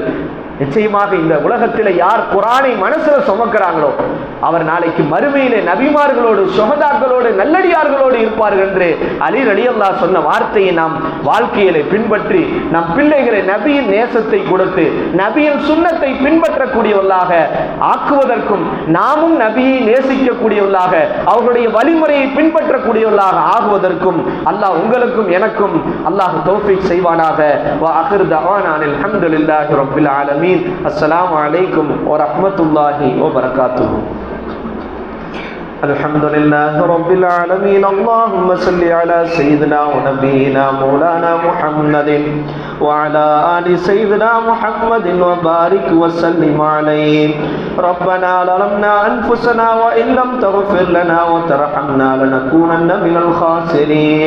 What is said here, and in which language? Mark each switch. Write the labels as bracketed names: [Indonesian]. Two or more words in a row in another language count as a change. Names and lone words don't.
[Tamil] நிச்சயமாக இந்த உலகத்தில் யார் குர்ஆனை மனசுல சுமக்கிறாங்களோ அவர் நாளைக்கு மறுமையிலே நபிமார்களோடு, சுஹதாக்களோடு, நல்லடியார்களோடு இருப்பார்கள் என்று அலி ரலியல்லாஹு சொன்ன வார்த்தையை நாம் வாழ்க்கையிலே பின்பற்றி நம் பிள்ளைகளை நபியின் நேசத்தை கொடுத்து நபியின் சுன்னத்தை பின்பற்றக்கூடியவர்களாக ஆக்குவதற்கும், நாமும் நபியை நேசிக்கக்கூடியவர்களாக அவர்களுடைய வழிமுறையை பின்பற்றக்கூடியவர்களாக ஆகுவதற்கும் அல்லாஹ் உங்களுக்கும் எனக்கும் அல்லாஹ் தௌஃபீக் செய்வானாக. [Arabic] وآخر دعوانا الحمد لله رب العالمين. السلام عليكم ورحمة الله وبركاته. الحمد لله رب العالمين. اللهم صل على سيدنا ونبينا مولانا محمد وعلى آل سيدنا محمد وبارك وسلم عليه. ربنا ظلمنا أنفسنا وإن لم تغفر لنا وترحمنا لنكونن من الخاسرين.